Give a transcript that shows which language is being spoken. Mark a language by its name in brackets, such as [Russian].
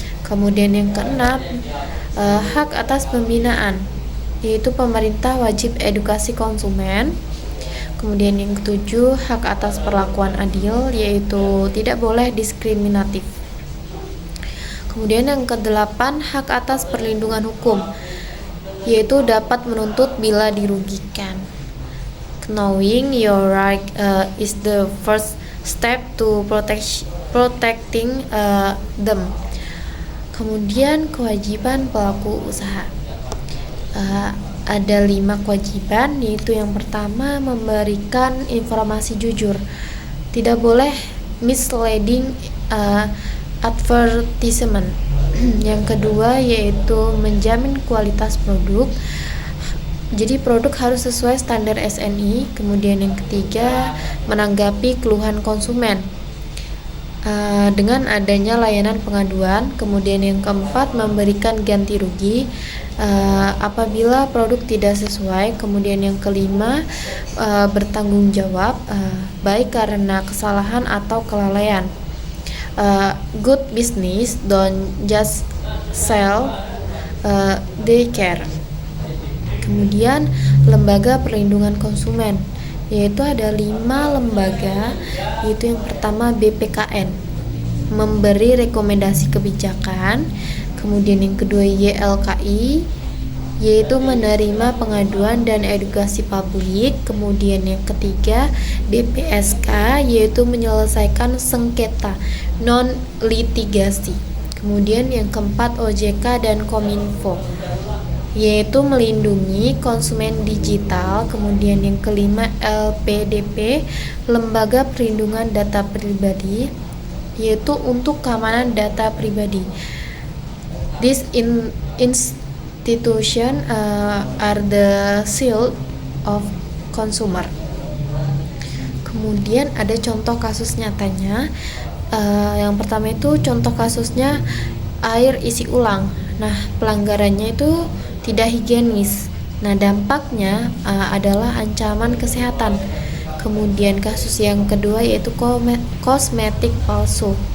[Indonesian] Kemudian yang keenam hak atas pembinaan, yaitu pemerintah wajib edukasi konsumen. Kemudian yang ketujuh hak atas perlakuan adil, yaitu tidak boleh diskriminatif. Kemudian yang kedelapan hak atas perlindungan hukum, yaitu dapat menuntut bila dirugikan. [English] Knowing your right is the first step to protecting them. [Indonesian] Kemudian kewajiban pelaku usaha. Ada 5 kewajiban, yaitu yang pertama memberikan informasi jujur, tidak boleh [English] misleading advertisement. [Indonesian] Yang kedua yaitu menjamin kualitas produk, jadi produk harus sesuai standar SNI. Kemudian yang ketiga menanggapi keluhan konsumen dengan adanya layanan pengaduan. Kemudian yang keempat memberikan ganti rugi apabila produk tidak sesuai. Kemudian yang kelima bertanggung jawab baik karena kesalahan atau kelalaian. [English] Good business don't just sell, they care. [Indonesian] Kemudian lembaga perlindungan konsumen, yaitu ada 5 lembaga, yaitu yang pertama BPKN, memberi rekomendasi kebijakan. Kemudian yang kedua YLKI, yaitu menerima pengaduan dan edukasi publik. Kemudian yang ketiga BPSK, yaitu menyelesaikan sengketa non litigasi. Kemudian yang keempat OJK dan Kominfo, yaitu melindungi konsumen digital. Kemudian yang kelima LPDP, lembaga perlindungan data pribadi, yaitu untuk keamanan data pribadi. [English] This institution are the shield of consumer. [Indonesian] Kemudian ada contoh kasus nyatanya. Yang pertama itu contoh kasusnya air isi ulang. Nah, pelanggarannya itu tidak higienis. Nah, dampaknya adalah ancaman kesehatan. Kemudian kasus yang kedua yaitu kosmetik palsu.